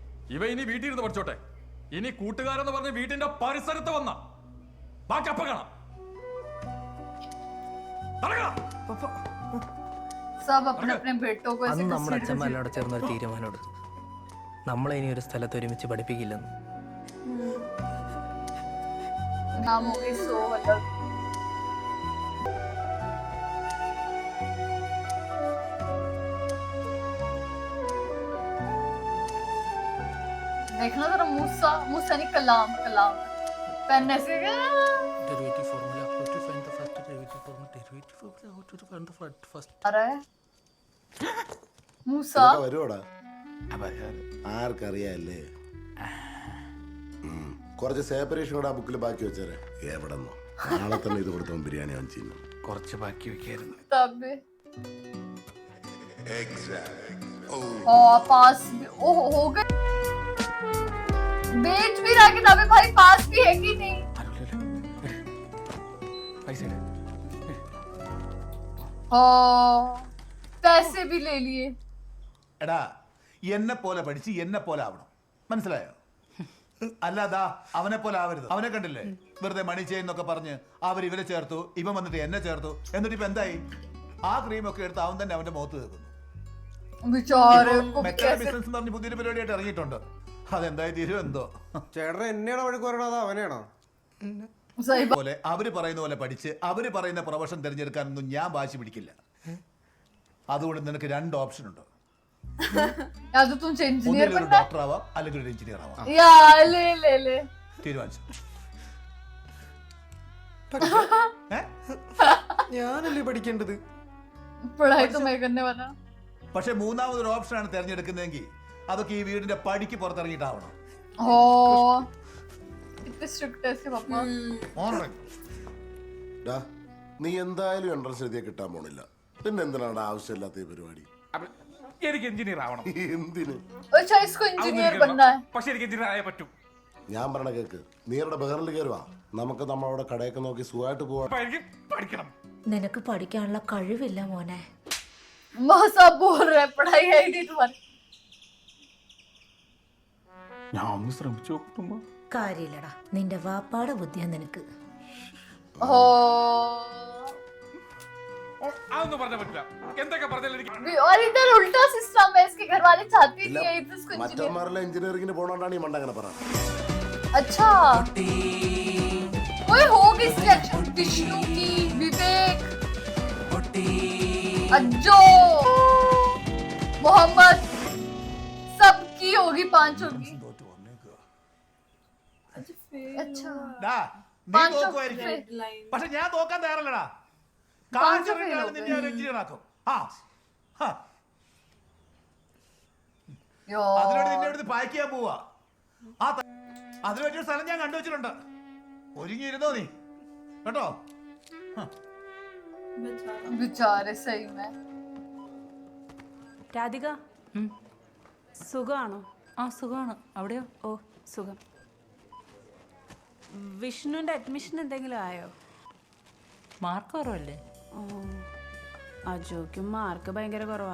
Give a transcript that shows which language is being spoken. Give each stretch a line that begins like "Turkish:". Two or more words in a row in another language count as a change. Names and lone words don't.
Malayalam: ഇവ ഇനി വീട്ടിൽ ഇരുന്ന് പഠിച്ചോട്ടെ. ഇനി കൂട്ടുകാരെന്ന് പറഞ്ഞ് വീട്ടിന്റെ പരിസരത്ത് വന്ന ബാക്കി അപ്പ കാണാം. നടക്കണം.
Hindi: सब अपने अपने बेटों को ऐसे
Malayalam: അന്ന് നമ്മുടെ
Hindi: घसीट
Malayalam: അച്ഛന്മാരോട് ചേർന്ന് ഒരു തീരുമാനം എടുത്തു, നമ്മളെ ഇനി ഒരു സ്ഥലത്ത് ഒരുമിച്ച് പഠിപ്പിക്കില്ലെന്ന്.
Hindi: नामों की सो अलग. देखना जरा मूसा मूसा नहीं कलाम कलाम पेन ऐसे
English: Derivative formula, how to find the first derivative formula, derivative formula, how to find the first.
Hindi: आ रहा है मूसा.
Malayalam: വരുവോടാ? ആർക്കറിയാല്ലേ? കുറച്ച് സെപ്പറേഷൻ കൂടെ ആ ബുക്കിൽ ബാക്കി വെച്ചേരെ. എവിടെ നിന്നോ നാളെ തന്നെ ഇത് കൊടുത്തവൻ ബിരിയാണി വാങ്ങിച്ചിരുന്നു. കുറച്ച് ബാക്കി വെക്കായിരുന്നു.
Hindi: तब भी पास हो गए बेच भी रहा कि तभी भाई पास भी है कि नहीं.
Malayalam: പൈസ ഇട്.
Hindi: पैसे भी ले लिए.
Malayalam: എടാ എന്നെ പോലെ പഠിച്ച് എന്നെ പോലെ ആവണം, മനസ്സിലായോ? അല്ലാതാ അവനെ പോലെ ആവരുത്. അവനെ കണ്ടില്ലേ വെറുതെ മണി ചെയ്യുന്നൊക്കെ പറഞ്ഞ് അവർ ഇവരെ ചേർത്തു, ഇവൻ വന്നിട്ട് എന്നെ ചേർത്തു. എന്നിട്ട് ഇപ്പൊ എന്തായി? ആ ക്രീമൊക്കെ എടുത്ത് അവൻ തന്നെ അവന്റെ മുഖത്ത് തേക്കുന്നു.
Hindi: बेचारे को
English: metal business
Malayalam: എന്ന് പറഞ്ഞ് പുതിയൊരു പരിപാടിയായിട്ട് ഇറങ്ങിയിട്ടുണ്ട്. അതെന്തായി തീരും എന്തോ. ചേട്ടൻ എന്നെയാണോ വഴക്ക് പറയണത് അതോ അവനെയാണോ?
Hindi: सही बात.
Malayalam: പോലെ അവര് പറയുന്ന പോലെ പഠിച്ച് അവര് പറയുന്ന പ്രൊഫഷൻ തിരഞ്ഞെടുക്കാനൊന്നും ഞാൻ വാശി പിടിക്കില്ല. അതുകൊണ്ട് നിനക്ക് രണ്ട് ഓപ്ഷൻ ഉണ്ട്.
Hindi: या तो तुमसे इंजीनियर
Malayalam: ഒന്നിലൊരു
Hindi: बनना
Malayalam: ഡോക്ടർ ആവാം, അല്ലെങ്കിൽ ഒരു എഞ്ചിനീയർ ആവാം.
Hindi: या ले ले ले.
Malayalam: തീരുമാനിച്ചു. ഞാനല്ലേ പഠിക്കേണ്ടത്?
Hindi: पढ़ाई तो मैं करने वाला.
Malayalam: പക്ഷെ മൂന്നാമതൊരു ഓപ്ഷനാണ് തിരഞ്ഞെടുക്കുന്നതെങ്കിൽ അതൊക്കെ ഈ വീടിന്റെ പടിക്ക് പുറത്തിറങ്ങിയിട്ടാവണം.
Hindi: ओ इतने स्ट्रिक्ट है इसके पापा.
Malayalam: ഡാ, നീ എന്തായാലും എൻട്രൻസ് എഴുതിയാൽ കിട്ടാൻ പോണില്ല. പിന്നെ എന്തിനാണ് ആവശ്യമില്ലാത്ത ഈ പരിപാടി? അപ്പൊ എനിക്ക് എഞ്ചിനീയർ ആവണം. എന്തിന്?
Hindi: अच्छा इसको इंजीनियर बनना है.
Malayalam: പക്ഷെ എനിക്ക് എഞ്ചിനീയർ ആയേ പറ്റൂ. ഞാൻ പറഞ്ഞ കേക്ക്, നീ ഇവിടെ ബഹറിൽ കയറുവാ, നമുക്ക് നമ്മളവിടെ കടയൊക്കെ നോക്കി സുഖമായിട്ട് പോവാ. അപ്പൊ എനിക്ക് പഠിക്കണം. നിനക്ക് പഠിക്കാനുള്ള കഴിവില്ല മോനെ.
Hindi: मौसा बोल रहा है पढ़ाई है ही नहीं तुम्हारी.
Malayalam: ഞാൻ ഒന്ന് ശ്രമിച്ചു നോക്കുമ്പോ കാര്യമില്ലടാ, നിന്റെ വാപ്പാടെ ബുദ്ധിയാ നിനക്ക്. ओ അതൊന്നും പറഞ്ഞാൽ പറ്റില്ല. എന്തൊക്കെ പറഞ്ഞാലും എനിക്ക്
Hindi: और इधर उल्टा सिस्टम है. इसके घर वाले चाहते नहीं है इसको इंजीनियर.
Malayalam: മറ്റന്മാരെല്ലാം എഞ്ചിനീയറിംഗിന് പോണോണ്ടാണ് ഈ മണ്ട അങ്ങനെ പറയാം.
Hindi: अच्छा कोई होगी सिलेक्शन. विष्णु की, विवेक, अज्जो, मोहम्मद, सबकी होगी, पांचों की. अच्छा
Malayalam: ഡാ, നീ
Hindi: पांचों
Malayalam: തോക്കുമായിരിക്കും.
English: fail.
Malayalam: പക്ഷെ ഞാൻ തോക്കാൻ തയ്യാറല്ലടാ.
Hindi: പാഞ്ചോ fail
Malayalam: കാഞ്ചറിനാണ്
Hindi: हो
Malayalam: നിന്നെ ഒരു എഞ്ചിനീയർ ആക്കും. ആ ഹാ. അതിനോട് നിന്നെ എടുത്ത് പാക്ക് ചെയ്യാൻ പോവാ. അതിന് പറ്റിയ സ്ഥലം ഞാൻ കണ്ടുവച്ചിട്ടുണ്ട്. ഒരുങ്ങിയിരുന്നോ നീ കേട്ടോ?
Hindi: बेचारे सही में.
Malayalam: രാധിക സുഖമാണോ? ആ സുഖമാണ്. അവിടെയോ? ഓ സുഖം. വിഷ്ണുവിന്റെ അഡ്മിഷൻ എന്തെങ്കിലും ആയോ? മാർക്ക് കുറവല്ലേ? അജോയ്ക്കും മാർക്ക് ഭയങ്കര കുറവാ.